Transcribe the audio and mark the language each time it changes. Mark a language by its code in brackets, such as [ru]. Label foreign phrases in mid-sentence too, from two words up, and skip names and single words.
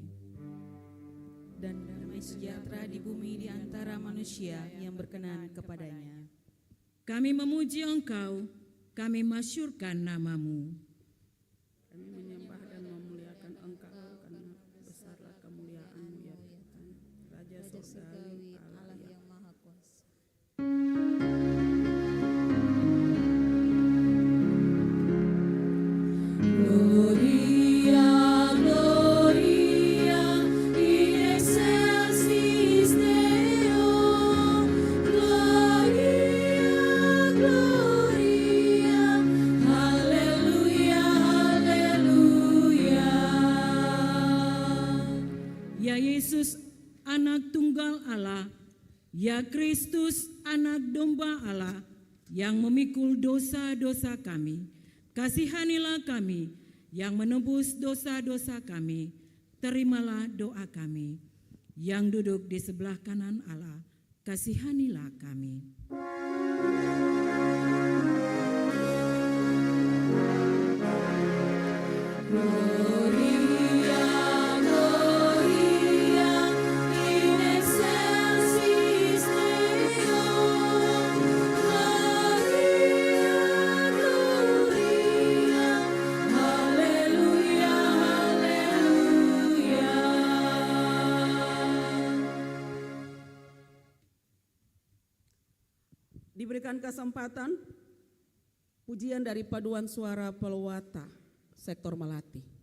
[id] Dan damai sejahtera di bumi di antara manusia yang berkenan kepadanya. Kami memuji Engkau, kami masyurkan nama-Mu. Kami menyembah dan memuliakan Engkau karena besarlah kemuliaan-Mu ya Tuhan, Raja Surgawi, Allah yang Maha Kuasa. [la] Gloria, Gloria, in excelsis Deo. Gloria, Gloria, [id] Haleluya, Haleluya. Ya Yesus, anak tunggal Allah, ya Kristus, anak domba Allah, yang memikul dosa-dosa kami, kasihanilah kami, yang menebus dosa-dosa kami, terimalah doa kami. Yang duduk di sebelah kanan Allah, kasihanilah kami. [la] Gloria, Gloria, in excelsis Deo. Gloria, Gloria, [id] Haleluya, Haleluya. Diberikan kesempatan pujian dari paduan suara Pelwata sektor Melati.